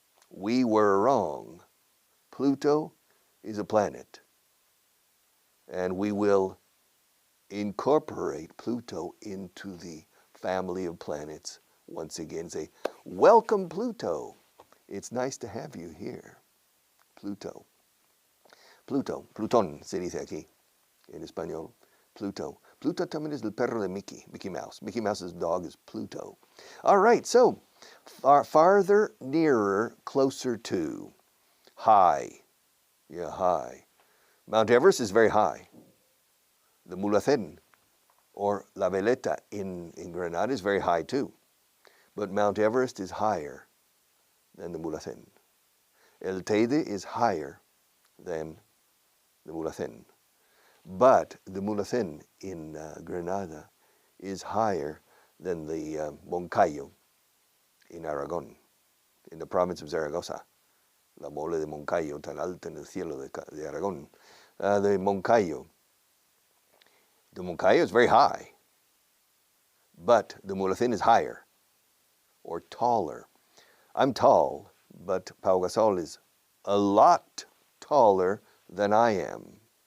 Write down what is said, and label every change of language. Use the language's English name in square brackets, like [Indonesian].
[English] We were wrong. Pluto is a planet. And we will incorporate Pluto into the family of planets once again. Say, welcome Pluto. It's nice to have you here. Pluto. Pluto. [Spanish] Plutón se dice aquí en español. Pluto. Pluto también es el perro de Mickey Mouse. [English] Mickey Mouse's dog is Pluto. All right, so farther, nearer, closer to. High. Yeah, high. Mount Everest is very high. The Mulhacén, or La Veleta in Granada, is very high too. But Mount Everest is higher than the Mulhacén. El Teide is higher than the Mulhacén. But the Mulhacén in Granada is higher than the Moncayo in Aragon, in the province of Zaragoza. [Spanish] La mole de Moncayo, tan alta en el cielo de Aragón. [English] The Moncayo. The Moncayo is very high, but the Mulhacén is higher or taller. I'm tall, but Pau Gasol is a lot taller than I am.